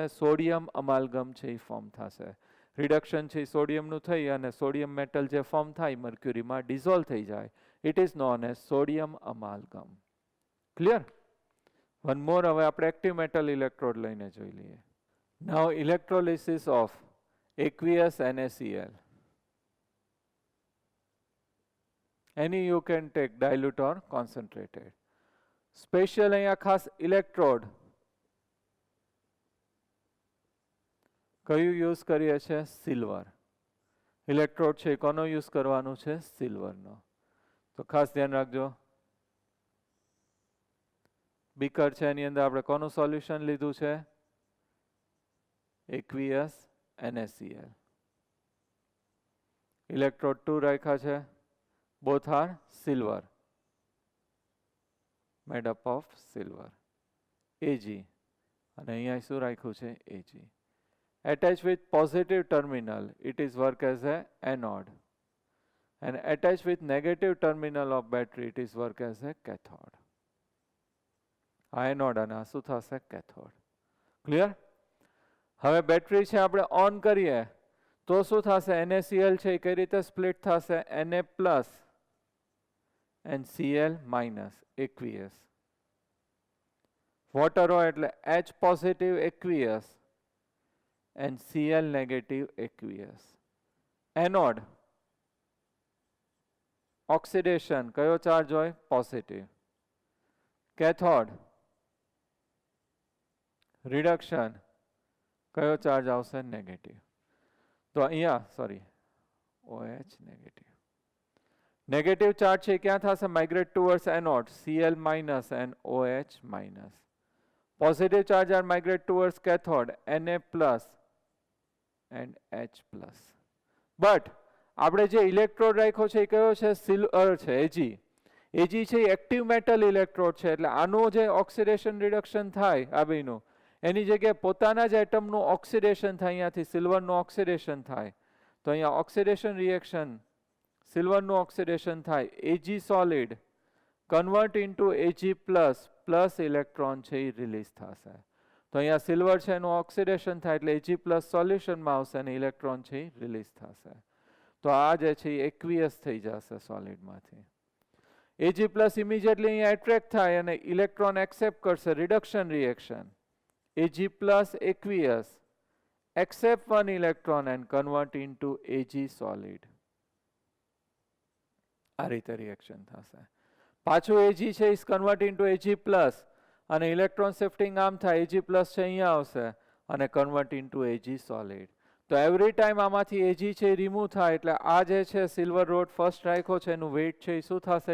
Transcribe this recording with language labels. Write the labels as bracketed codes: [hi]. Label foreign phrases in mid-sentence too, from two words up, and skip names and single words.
[en] sodium amalgam [gu] છે એ ફોર્મ થશે. રિડક્શન છે સોડિયમનું થઈ અને [en] sodium metal [gu] જે ફોર્મ થાય મર્ક્યુરીમાં ડિઝોલ્વ થઈ જાય. [en] it is known as sodium amalgam. clear? one more. [gu] હવે આપણે [en] active metal electrode [gu] લઈને જોઈ લઈએ. [en] now electrolysis of aqueous NaCl. Any you can take dilute or concentrated. [gu] સ્પેશિયલ અહીંયા ખાસ ઇલેક્ટ્રોડ કયું યુઝ કરીએ છીએ? સિલ્વર. ઇલેક્ટ્રોડ છે કોનો યુઝ કરવાનું છે? સિલ્વરનો. તો ખાસ ધ્યાન રાખજો. બીકર છે એની અંદર આપણે કોનું સોલ્યુશન લીધું છે? [en] aqueous NaCl. [gu] ઇલેક્ટ્રોડ 2 રાખ્યા છે. [en] both are silver, made up of silver. Ag. [gu] અને અહીંયા શું રાખ્યું છે? [en] Ag. Attached with positive terminal, it is work as a anode. And attached with negative terminal of battery, it is work as a cathode. [gu] Anode અને શું થશે? [en] cathode. Clear? [gu] હવે બેટરી છે આપણે ઓન કરીએ તો શું થશે? NaCl છે એ કઈ રીતે સ્પ્લિટ થશે? [en] Na plus and Cl minus aqueous. વોટર [gu] હોય એટલે [en] H positive aqueous and Cl negative aqueous. [gu] એનોડ ઓક્સિડેશન કયો ચાર્જ હોય? પોઝિટિવ. કેથોડ રિડક્શન કયો ચાર્જ આવશે? નેગેટિવ. તો અહીંયા સોરી [en] OH negative. negative charge [gu] છે ક્યાં થશે? [en] migrate towards anode, Cl minus and OH minus. positive charge are migrate towards cathode, Na plus and H plus. [gu] બટ આપણે જે ઇલેક્ટ્રોડ રાખ્યો છે એ કયો છે? સિલ્વર છે, Ag. Ag છે [en] active metal electrode [gu] છે એટલે આનું જે ઓક્સિડેશન રિડક્શન થાય આ બેનું એની જગ્યાએ પોતાના જ એટમનું ઓક્સિડેશન થાય, અહીંયાથી સિલ્વરનું ઓક્સિડેશન થાય. તો અહીંયા [en] oxidation reaction [gu] સિલ્વરનું ઓક્સિડેશન થાય. [en] Ag solid convert into Ag plus plus electron [gu] છે એ [en] રિલીઝ થશે. [gu] તો અહીંયા સિલ્વર છે એનું ઓક્સિડેશન થાય એટલે [en] Ag plus [gu] સોલ્યુશનમાં આવશે અને ઇલેક્ટ્રોન છે એ રિલીઝ થશે. તો આ જે છે એ એક્વિયસ થઈ જશે સોલિડમાંથી. [en] Ag plus immediately [gu] અહીંયા એટ્રેક્ટ થાય અને [en] electron accept [gu] કરશે, [en] reduction reaction. Ag plus aqueous accept one electron and convert into Ag solid. [gu] આ રીતે રિએક્શન થશે. પાછું Ag છે [en] is convert into Ag plus [gu] અને [en] electron shifting [gu] આમ થાય, [en] Ag plus [gu] છે અહીંયા આવશે અને [en] convert into Ag solid. [gu] તો [en] every time [gu] આમાંથી Ag છે રિમૂવ થાય એટલે આ જે છે [en] silver rod first [gu] રાખ્યો છે એનું વેઇટ છે એ શું થશે?